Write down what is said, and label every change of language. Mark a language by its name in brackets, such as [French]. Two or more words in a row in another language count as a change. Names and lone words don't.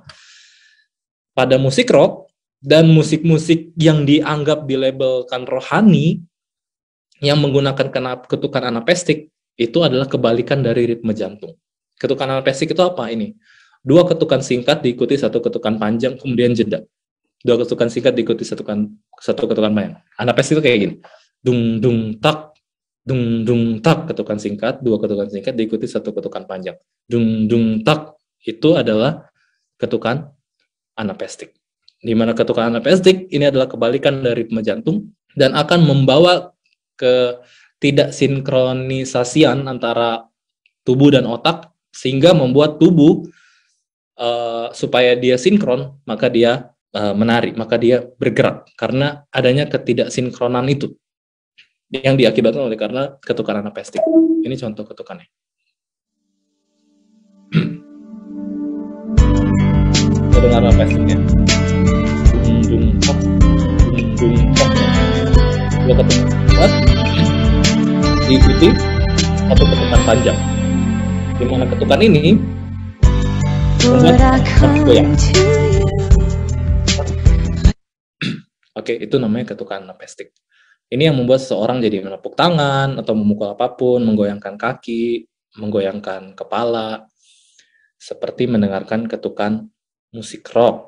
[Indonesian] Pada musik rock dan musik-musik yang dianggap dilabelkan rohani, yang menggunakan ketukan anapestik, itu adalah kebalikan dari ritme jantung. Ketukan anapestik itu apa ini? 2 ketukan singkat diikuti 1 ketukan panjang, kemudian jeda. 2 ketukan singkat diikuti 1 ketukan panjang. Anapestik itu kayak gini. Dung, dung, tak, dung, dung, tak, ketukan singkat, 2 ketukan singkat diikuti 1 ketukan panjang. Dung, dung, tak, itu adalah ketukan anapestik. Di mana ketukan anapestik ini adalah kebalikan dari ritme jantung dan akan membawa ke tidak sinkronisasian antara tubuh dan otak, sehingga membuat tubuh supaya dia sinkron, maka dia menari, maka dia bergerak, karena adanya ketidaksinkronan itu yang diakibatkan oleh karena ketukan anapestik. Ini contoh ketukannya. Ketukan anapestiknya. Dung dung tok, dung dung tok. Dua ketukan diikuti 1 ketukan panjang. Di mana ketukan ini membuat goyang. Oke, itu namanya ketukan anapestik. Ini yang membuat seseorang jadi menepuk tangan atau memukul apapun, menggoyangkan kaki, menggoyangkan kepala, seperti mendengarkan ketukan musik rock.